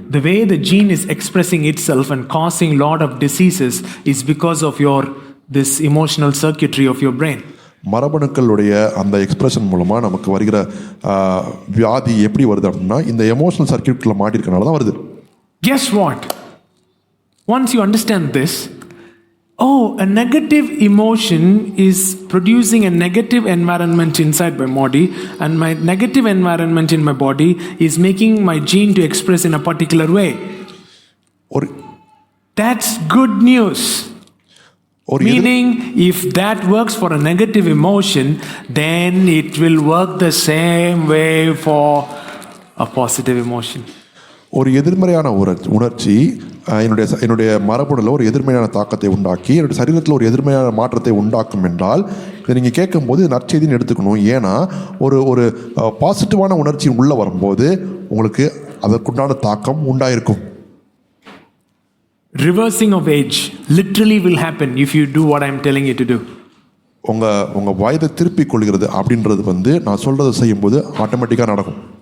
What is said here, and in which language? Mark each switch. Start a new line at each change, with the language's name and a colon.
English: The way the gene is expressing itself and causing a lot of diseases is because of this emotional circuitry of your brain.
Tamil: மரபணுக்களுடைய அந்த expression மூலமாக நமக்கு வருகிற வியாதி எப்படி வருது அப்படின்னா இந்த எமோஷனல் சர்க்கியூட்டில் மாட்டிருக்கனால தான் வருது.
English: Guess what? Once you understand this, a negative emotion is producing a negative environment inside my body, and my negative environment in my body is making my gene to express in a particular way. That's good news. Meaning, if that works for a negative emotion, then it will work the same way for a positive emotion.
Tamil: ஒரு எதிர்மறையான உணர்ச்சி என்னுடைய மரபணுல ஒரு எதிர்மறையான தாக்கத்தை உண்டாக்கி என்னுடைய சரீரத்தில் ஒரு எதிர்மறையான மாற்றத்தை உண்டாக்கும் என்றால் இதை நீங்கள் கேட்கும்போது நற்செய்தின்னு எடுத்துக்கணும். ஏன்னா ஒரு பாசிட்டிவான உணர்ச்சி உள்ளே வரும்போது உங்களுக்கு அதற்குண்டான தாக்கம் உண்டாயிருக்கும்.
English: Reversing of age literally will happen if you do what I'm telling you to do.
Tamil: உங்கள் வயதை திருப்பிக் கொள்கிறது அப்படின்றது வந்து நான் சொல்கிறத செய்யும்போது ஆட்டோமேட்டிக்காக நடக்கும்.